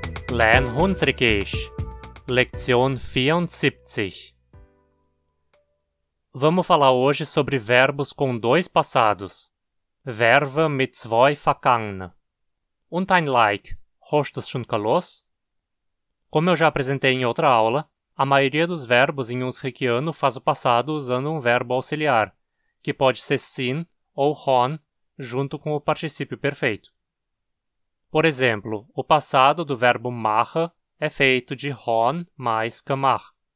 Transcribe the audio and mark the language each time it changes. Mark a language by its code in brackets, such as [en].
[hrx] Lern Hunsrückisch, Leção 74. [pt] Vamos falar hoje sobre verbos com dois passados. [hrx] Verben mit zwei Vergangen. Und ein Like. Hast du's schon gelos? [pt] Como eu já apresentei em outra aula, a maioria dos verbos em hunsrückiano faz o passado usando um verbo auxiliar, que pode ser sin ou hon, junto com o particípio perfeito. Por exemplo, o passado do verbo mache é feito de hon mais gemacht.